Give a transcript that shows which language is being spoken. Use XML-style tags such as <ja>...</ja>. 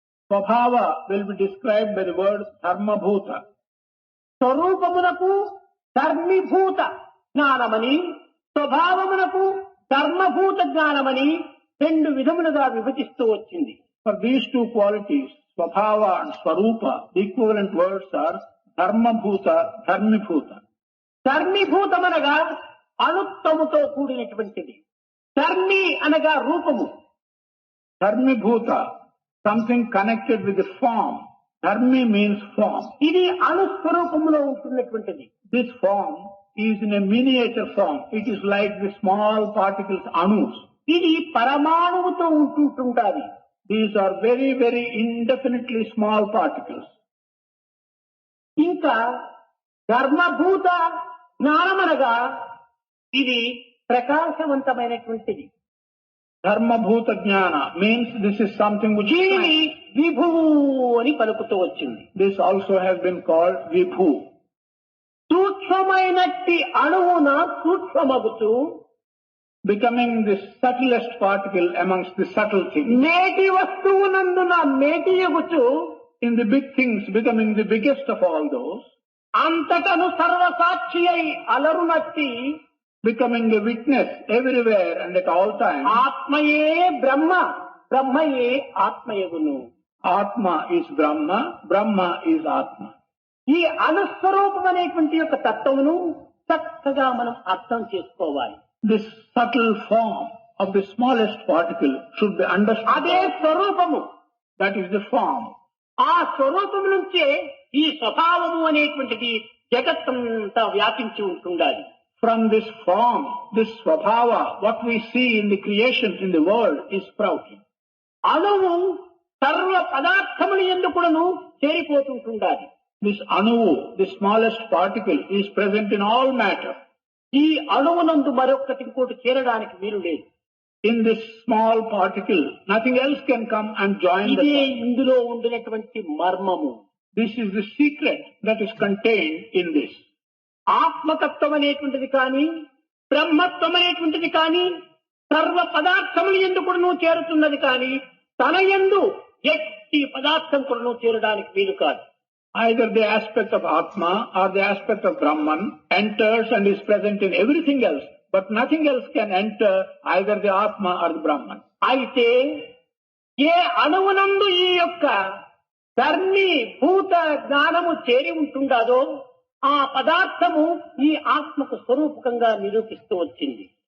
<en>Swabhava will be described by the word Dharmabhuta.</en> <te>స్వరూపమునకు ధర్మీభూత జ్ఞానమని, స్వభావమునకు ధర్మభూత జ్ఞానమని రెండు విధములుగా విభజిస్తూ వచ్చింది.</te> <en>For these two qualities, Swabhava and Swarupa, the equivalent words are Dharmabhuta, Dharmibhuta.</en> <te>ధర్మీభూతమనగా అణుత్వముతో కూడినటువంటిది. ధర్మి అనగా రూపము.</te> <en>Dharmibhuta, something connected with the form. Dharmi means form.</en> <te>ఇది అణుస్వరూపములో ఉంటున్నటువంటిది.</te> <en>This form is in a miniature form. It is like the small particles, anus.</en> <te>ఇది పరమాణువుతో ఉంటుంటాది.</te> <en>These are very, very indefinitely small particles.</en> <te>ఇంకా ధర్మభూత జ్ఞానమనగా ఇది ప్రకాశవంతమైనటువంటిది.</te> <en>Dharmabhuta jnana means this is something which</en> <te>దీనిని విభువు అని పలుకుతూ వచ్చింది.</te> <en>this also has been called Vibhu.</en> <te>సూక్ష్మమైనట్టి అణువున సూక్ష్మమగుతూ</te> <en>Becoming the subtlest particle amongst the subtle things.</en> <te>నేటి వస్తువునందున మేటియగుచు</te> <en>In the big things, becoming the biggest of all those.</en> <te>అంతటను సర్వసాక్షి అయి అలరునట్టి</te> <en>Becoming a witness everywhere and at all times.</en> <te>ఆత్మయే బ్రహ్మ, బ్రహ్మయే ఆత్మయగును.</te> <en>Atma is Brahma, Brahma is Atma.</en> <te>ఈ అనుస్వరూపం అనేటువంటి యొక్క తత్వమును చక్కగా మనం అర్థం చేసుకోవాలి.</te> <en>This subtle form of the smallest particle should be understood.</en> <te>అదే స్వరూపము.</te> <en>That is the form.</en> <te>ఆ స్వరూపము నుంచే ఈ స్వభావము అనేటువంటిది జగత్తంతా వ్యాపించి ఉంటుండాలి.</te> <en>From this form, this Swabhava, what we see in the creation in the world is sprouting.</en> <te>అణువు సర్వ పదార్థములు ఎందుకును చేరిపోతుంటుండాలి.</te> <en>This Anuvu, the smallest particle, is present in all matter.</en> <te>ఈ అణువునందు మరొకటి ఇంకోటి చేరడానికి వీలు లేదు.</te> <en>In this small particle, nothing else can come and join the</en> <te>ఇదే</te> <en>sun.</en> <te>ఇందులో ఉండినటువంటి మర్మము.</te> <en>This is the secret that is contained in this.</en> <te>ఆత్మతత్వం అనేటువంటిది కానీ, బ్రహ్మత్వం అనేటువంటిది కానీ, సర్వ పదార్థములు ఎందుకును చేరుతున్నది కానీ, తన యందు ఎట్టి పదార్థం కూడా చేరడానికి వీలు కాదు.</te> <en>Either the aspect of Atma or the aspect of Brahman enters and is present in everything else, but nothing else can enter either the Atma or the Brahman.</en> <te>అయితే ఏ అణువునందు ఈ యొక్క ధర్మి భూత జ్ఞానము చేరి ఉంటుండదో ఆ పదార్థము ఈ ఆత్మకు స్వరూపకంగా నిరూపిస్తూ వచ్చింది.</te>